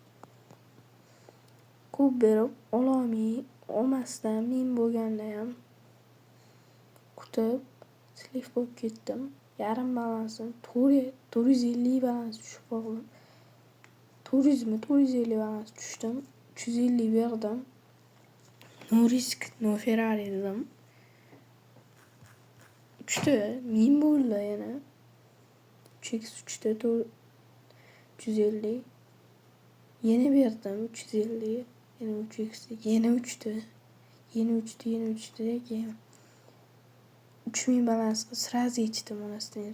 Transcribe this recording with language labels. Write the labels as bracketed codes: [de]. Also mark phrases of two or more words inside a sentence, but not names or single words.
[uz] Ko'p berib olmasdan men bo'lganda ham kutib slif bo'lib ketdim. Yarim balansim 450 balans tushib qoldim. 450 balans tushdim. 350 berdim. [en] No risk, no Ferrari [uz] dedim. Uchta men bo'ldi yana. 3x uchta 350. Yana berdim 350. Yana 3x, yana 3ta. Yana 3ta keyin 3000 balansga sraz ichdim onasidan.